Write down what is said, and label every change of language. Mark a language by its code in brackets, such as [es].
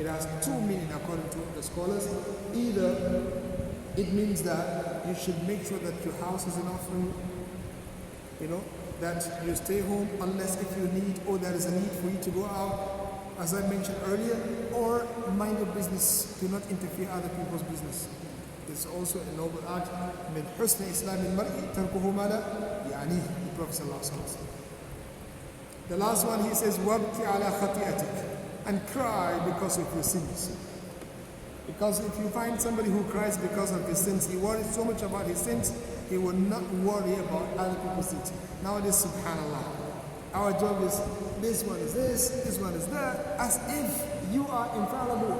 [en] It has two meanings according to the scholars. Either it means that you should make sure that your house is enough for you, that you stay home unless if you need or there is a need for you to go out, as I mentioned earlier, or mind your business. Do not interfere other people's business. It's also a noble act. [ar] من حسن إسلام المرء تركه ما لا يعنيه. [en] The Prophet sallallahu alaihi wasallam. The last one, he says, [ar] وَابْكِ عَلَى خَطِئَتِكَ, [en] and cry because of your sins. Because if you find somebody who cries because of his sins, he worries so much about his sins, he will not worry about other people's sins. Nowadays, subhanallah, our job is, this one is this one is that, as if you are infallible.